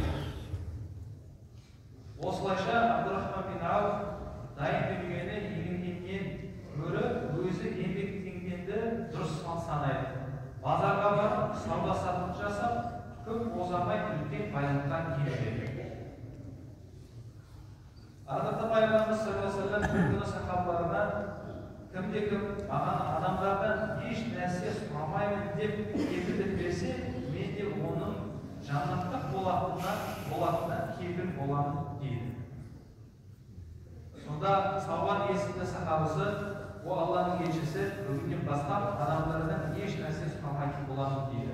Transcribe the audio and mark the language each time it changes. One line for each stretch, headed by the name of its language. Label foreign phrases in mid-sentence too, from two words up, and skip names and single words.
Kazakh: Осылайша Абдурахман бин Ауф дайын дүниені еңбектенген гөрі өзі еңбектенгенді дұрыс санайды. Базарға барып, сауда-саттық жасап, көп ұзамай үлкен байлыққа келеді. Ардақты Пайғамбарымыз
Arabic: صلى الله عليه وسلم
Kazakh: бір күні сахабаларына кімде-кім маған адамдардан еш нәрсе сұрамаймын деп кепілдік берсе, мен де оның жаннаттық болатынына кепіл боламын дейді. Сонда Саубан есімді сахабасы, о Алланың елшісі, бүгіннен бастап адамдардан еш нәрсе сұрамайтын боламын дейді.